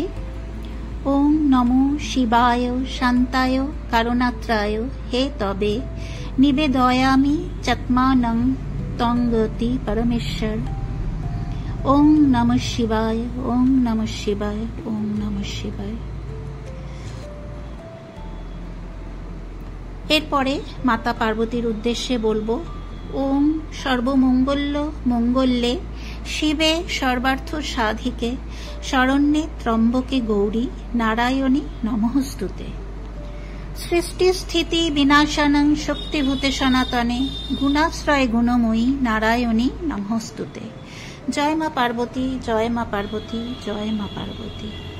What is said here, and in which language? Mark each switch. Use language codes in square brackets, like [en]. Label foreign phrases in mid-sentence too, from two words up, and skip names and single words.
[sa] ওম নমো শিবায় শান্তায় কারণাত্রায় হে তবে নিবেদয়ামি চাত্মানং তঙ্গতি পরমেশ্বর। ওম নমঃ শিবায়, ওম নমঃ শিবায়, ওম নমঃ শিবায়। [bn] এরপরে মাতা পার্বতীর উদ্দেশ্যে বলবো, [sa] ওম সর্বমঙ্গল্য মঙ্গল্যে শিবে সর্বার্থ সাধিকে শরণ্যে ত্রম্বকে গৌরী নারায়ণী নমঃস্তুতে। সৃষ্টি স্থিতি বিনাশানং শক্তিভূতে সনাতনে গুণাশ্রয় গুণময়ী নারায়ণী নমঃস্তুতে। [bn] জয় মা পার্বতী, জয় মা পার্বতী, জয় মা পার্বতী।